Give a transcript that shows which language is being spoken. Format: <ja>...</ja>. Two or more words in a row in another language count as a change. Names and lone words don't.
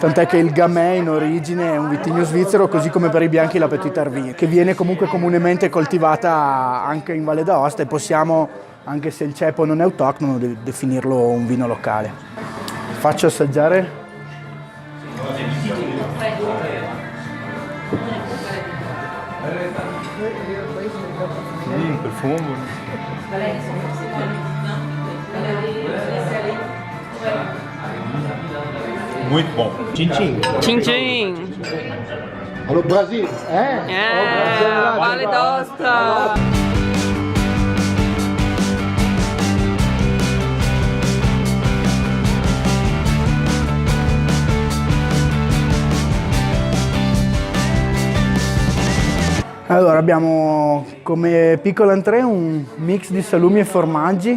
<it>Tant'è che il Gamay in origine è un vitigno svizzero, così come per i bianchi la Petite Arvie, che viene comunque comunemente coltivata anche in Valle d'Aosta e possiamo, anche se il cepo non è autoctono, definirlo un vino locale. Faccio assaggiare. Profumo.</it> <pt>Muito bom. Tchim-tchim. Tchim-tchim. Allo Brasil, Vale d'Aosta.</pt> <it>Allora abbiamo come piccola entrée un mix di salumi e formaggi.</it>